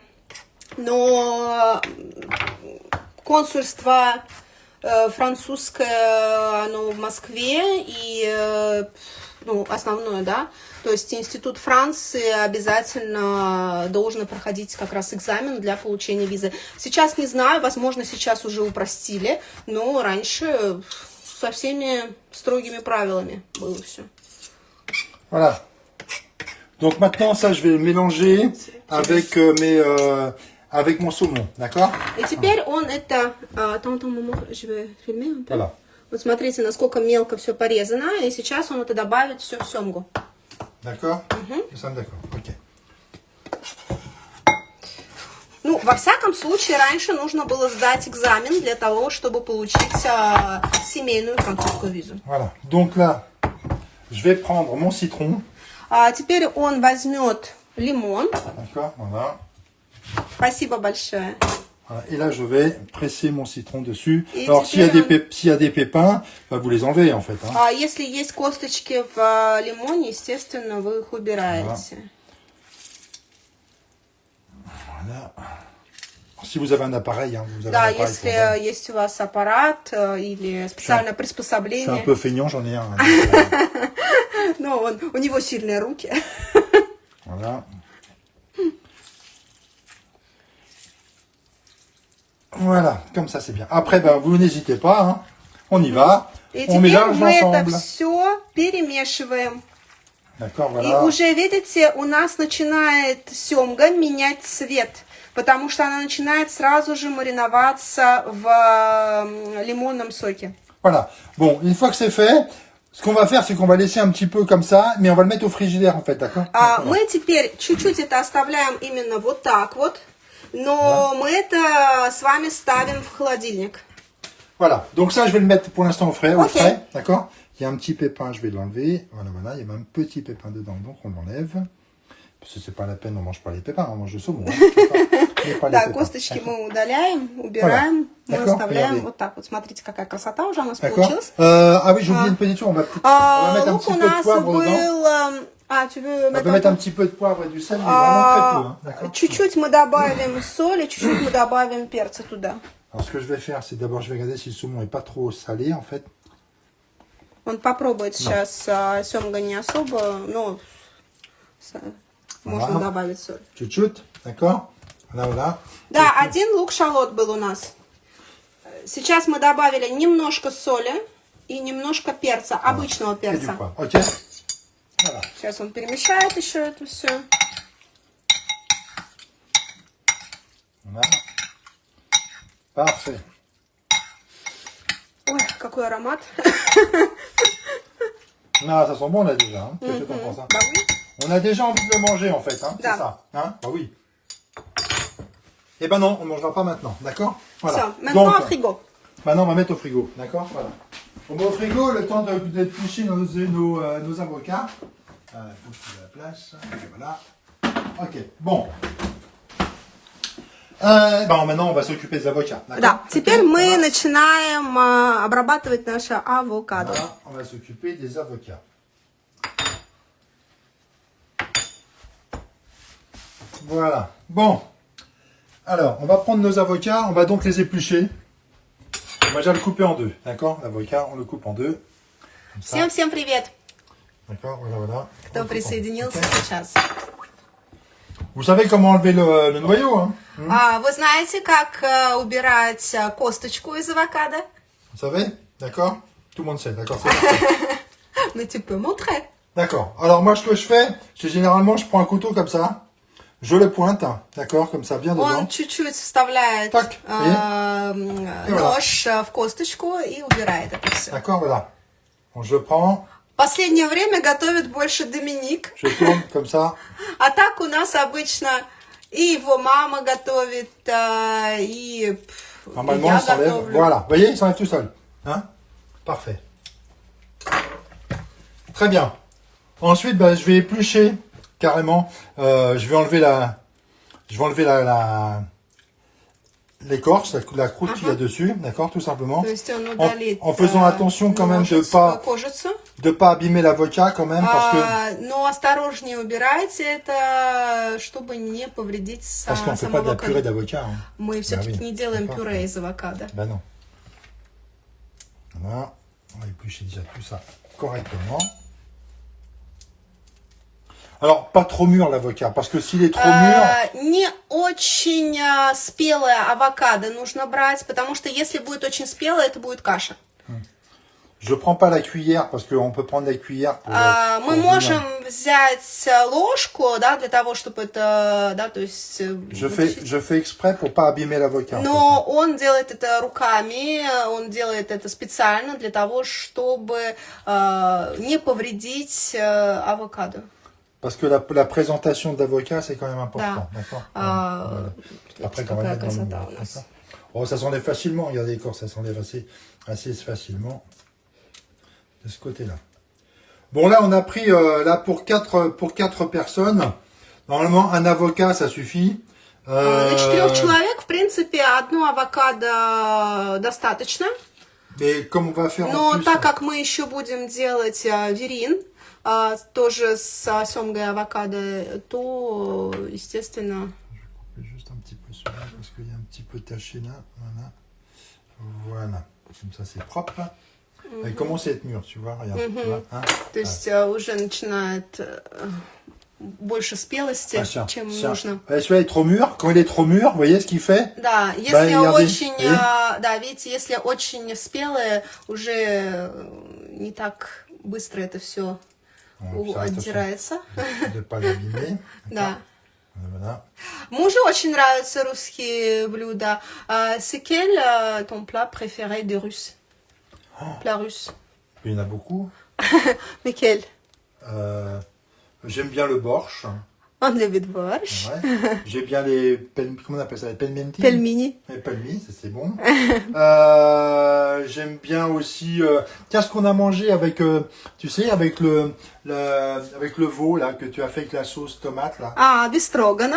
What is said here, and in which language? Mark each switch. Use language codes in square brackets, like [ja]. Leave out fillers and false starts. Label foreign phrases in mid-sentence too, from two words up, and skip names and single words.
[ru] Но консульство французское, оно в Москве, и, ну, основное, да, то есть Институт Франции обязательно должен проходить как раз экзамен для получения визы. Сейчас не знаю, возможно, сейчас уже упростили, но раньше со всеми строгими правилами было все. [fr] Voilà. Donc maintenant, ça, je vais le mélanger avec, avec mon saumon, d'accord? [ru] И теперь он это... [fr] Voilà. [ru] Вот смотрите, насколько мелко все порезано, и сейчас он это добавит все в семгу. [fr] D'accord? Nous sommes d'accord. Ok. [ru] Ну, во всяком случае, раньше нужно было сдать экзамен для того, чтобы получить семейную французскую визу. [fr] Voilà. Donc là, je vais prendre mon citron. [ru] А теперь он возьмет лимон. [fr] D'accord, voilà. [ru] Спасибо большое. [fr] Voilà. Et là, je vais presser mon citron dessus. Et alors, s'il y a [ru] теперь [fr] des pépins, bah, vous les enlevez en fait. Hein. [ru] Если есть косточки в лимоне, естественно, вы их убираете. [fr] Voilà. Si vous avez un appareil, hein, vous avez [ru] Да, [fr] un appareil [ru] если [fr] pour... [ru] есть у вас аппарат или специальное [fr] Je suis [ru] приспособление. [fr] un peu feignant, j'en ai un. [ru] Но у него сильные руки. [fr] Voilà. Voilà, comme ça c'est bien. Après, ben, vous n'hésitez pas, hein. On y va. [ru] И [fr] On [ru] теперь [fr] mélange [ru] мы это [fr] ensemble. [ru] все перемешиваем. [fr] D'accord, [ru] И [fr] voilà. [ru] уже, видите, у нас начинает семга менять цвет, потому что она начинает сразу же мариноваться в лимонном соке. [fr] Voilà. Bon, une fois que c'est fait, ce qu'on va faire, c'est qu'on va laisser un petit peu comme ça, mais on va le mettre au frigidaire en fait, d'accord? [ru] Мы теперь чуть-чуть это оставляем именно вот так вот, но мы это с вами ставим в холодильник. [fr] Voilà. Donc ça, je vais le mettre pour l'instant au frais, Ok. d'accord? Il y a un petit pépin, je vais l'enlever. Voilà, voilà, il y a même un petit pépin dedans, donc on l'enlève. Parce que c'est pas la peine, on mange pas les pépins, on mange le saumon. Pas [ru] Да, косточки мы удаляем, убираем, мы [fr] D'accord, [ru] оставляем [fr] regardez. [ru] вот так вот. Смотрите, какая красота уже у нас [fr] D'accord. [ru] получилась. [fr] Ah oui, j'ai oublié une petite chose. On va mettre un [ru] Лук [fr] petit [ru] у [fr] peu de [ru] нас [fr] poivre dedans. был... tu veux On mettre peut un mettre peu? un petit peu de poivre et du sel, mais vraiment très peu. Hein, d'accord. [ru] Чуть-чуть мы добавим соли, чуть-чуть мы добавим перца туда. [fr] Alors ce que je vais faire, c'est d'abord je vais regarder si le saumon est pas trop salé en fait. [ru] Он попробует сейчас, семга не особо, но можно добавить соль. Chut-chut, [fr] d'accord. Voilà, voilà. [ru] Да, один лук-шалот был у нас. Сейчас мы добавили немножко соли и немножко перца, обычного [fr] Et du [ru] перца. [fr] poivre. Ok. Voilà. [ru] Сейчас он перемешает еще это все. [fr] Voilà. Parfait. [ru] Ой, какой аромат. [fr] Non, ça sent bon là déjà. Hein. Qu'est-ce que t'en penses, hein? Bah oui. On a déjà envie de le manger en fait, hein. C'est [ru] Да. [fr] ça. Hein? Bah oui. Eh ben non, on ne mangera pas maintenant, d'accord? Voilà. [ru] Все, maintenant [fr] Donc, au frigo. maintenant on va mettre au frigo, d'accord? Voilà. On met au frigo le temps d'éplucher nos avocats. Il faut que je trouve la place. Voilà. Ok, bon. Maintenant on va s'occuper des avocats. [ru] Да, [fr] D'accord? [ru] теперь [fr] Ok, [ru] мы [fr] voilà. [ru] начинаем обрабатывать наше авокадо. [fr] Voilà, on va s'occuper des avocats. Voilà. Bon. Alors, on va prendre nos avocats, on va donc les éplucher. On va déjà le couper en deux, d'accord? L'avocat, on le coupe en deux. Comme ça. [ru] Всем привет, [fr] D'accord, voilà, voilà. [ru] кто присоединился [fr] Ok. [ru] сейчас. [fr] Vous savez comment enlever le noyau, hein? [ru] Вы знаете, как убирать косточку из авокадо? [fr] Vous savez? D'accord? Tout le monde sait, d'accord? C'est parfait. Mais tu peux montrer. D'accord. Alors moi, ce que je fais, c'est généralement, je prends un couteau comme ça, je le pointe, d'accord, comme ça, bien dedans. [ru] Он чуть-чуть вставляет Так, нож в косточку и убирает это все. [fr] D'accord, voilà. Bon, je prends, [ru] Последнее время готовит больше Доминик, [fr] je tourne comme ça. [ru] а так у нас обычно и его мама готовит, и [fr] Normalement, [ru] я [fr] il s'enlève. [ru] готовлю. [fr] Voilà. Vous voyez, il s'enlève tout seul. Hein? Parfait. Très bien. Ensuite, je vais éplucher carrément. Je vais enlever l'écorce, la croûte qu'il y a dessus, d'accord, tout simplement. [ru] То есть он удалит [fr] En faisant attention quand même [ru] кожицу. [fr] de pas abîmer l'avocat quand même, parce que [ru] Но осторожнее убирайте это, чтобы не повредить [fr] parce qu'on fait [ru] сам [fr] pas de la [ru] авокадо. [fr] purée d'avocat. Hein. [ru] Мы все-таки [fr] oui, [ru] не делаем [fr] c'est pas [ru] пюре из авокадо. [fr] Ben non. Voilà. On va éplucher déjà tout ça correctement. Alors, pas trop mûr l'avocat, parce que s'il est trop mûr, [ru] Не очень спелое авокадо нужно брать, потому что если будет очень спелое, это будет каша. [fr] je prends pas la cuillère, parce qu'on peut prendre la cuillère pour... [ru] Мы [fr] pour [ru] можем взять ложку, да, для того, чтобы это, да, то есть... [fr] je fais exprès pour pas abîmer l'avocat. [ru] Но он делает это руками, он делает это специально для того, чтобы не повредить авокадо. [fr] Parce que la présentation de l'avocat, c'est quand même important. [ru] Да. [fr] D'accord. Voilà. Après, quand on va [ru] Какая [fr] mettre dans le [ru] красота [fr] moule, [ru] у нас. [fr] d'accord. Oh, ça s'enlève facilement. Regardez, les corps, ça s'enlève assez facilement. De ce côté-là. Bon, là, on a pris là pour quatre personnes. Normalement, un avocat, ça suffit. [ru] Для 4 человек, в принципе, одно авокадо достаточно. [fr] Mais comme on va faire en [ru] Но [fr] plus... [ru] так как мы еще будем делать верин, тоже с семгой авокадо, то, естественно... [fr] Je vais juste un petit peu celui-là, parce qu'il y a un petit peu taché là. Voilà. Voilà. Comme ça, c'est propre. Il commence à être mûr, tu vois. Regarde. Tu vois, hein? [ru] То есть уже начинает больше спелости, [fr] Tiens, [ru] чем [fr] tiens. [ru] нужно. [fr] Celui-là est trop mûr. Quand il est trop mûr, vous voyez ce qu'il fait? [ru] Да, если [fr] regardez, [ru] очень, [fr] voyez? [ru] да, видите, если очень спелое, уже не так быстро это все [fr] Ça, [ru] отдирается. [fr] attention de ne pas l'abîmer. [ru] Да. [fr] Voilà. [ru] Мужу очень нравятся русские блюда. [fr] C'est quel ton plat préféré des Russes? Plat russe. Il y en a beaucoup. Mais quel? J'aime bien le borsch. [ru] Он любит борщ. [fr] Ouais. J'ai bien les... Comment on appelle ça? Les pelmenti? [ru] Пельмени. [fr] Les pelmi, ça c'est bon. J'aime bien aussi... Qu'est-ce qu'on a mangé avec... tu sais, avec avec le veau, là, que tu as fait avec la sauce tomate, là. [ru] А, бестроганов.